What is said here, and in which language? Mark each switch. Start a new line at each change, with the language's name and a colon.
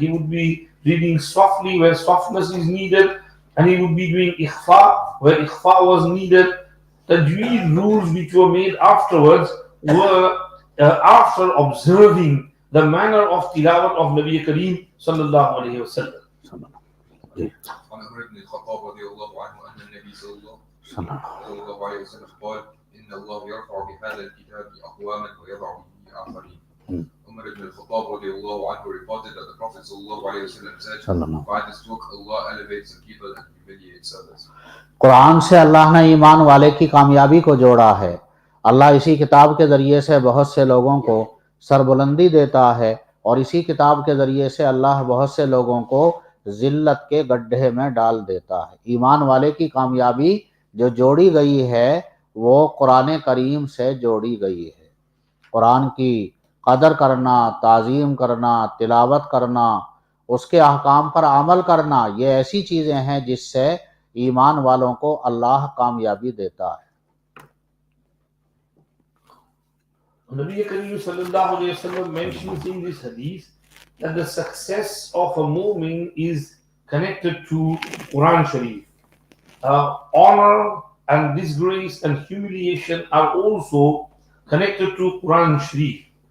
English: He would be reading softly where softness is needed, and he would be doing ikhfa where ikhfa was needed. Tajweed rules which were made afterwards were after observing the manner of tilawat of Nabi Kareem sallallahu alayhi wa sallam.
Arabic: عن عمر بن الخطاب رضي الله عنه أن النبي صلى الله عليه وسلم قال إن الله يرفع بهذا الكتاب أقواما ويضع به آخرين.
English: Umar ibn al-Khattab radiallahu anhu reported that the Prophet sallallahu alayhi wa sallam said, by this book Allah elevates some people and humiliates others.
Urdu: قرآن سے اللہ نے ایمان والے کی کامیابی کو جوڑا ہے. اللہ اسی کتاب کے ذریعے سے بہت سے لوگوں کو سربلندی دیتا ہے، اور اسی کتاب کے ذریعے سے اللہ بہت سے لوگوں کو ذلت کے گڈھے میں ڈال دیتا ہے. ایمان والے کی کامیابی جو جوڑی گئی ہے وہ قرآن کریم سے جوڑی گئی ہے. قرآن کی قدر کرنا، تعظیم کرنا، تلاوت کرنا، اس کے احکام پر عمل کرنا، یہ ایسی چیزیں ہیں جس سے ایمان والوں کو اللہ کامیابی دیتا ہے.
English: Nabi Kareem sallallahu alayhi wa sallam mentions in this hadith that the success of a mu'min is connected to Qur'an Sharif. Honor and disgrace and humiliation are also connected to Qur'an Sharif.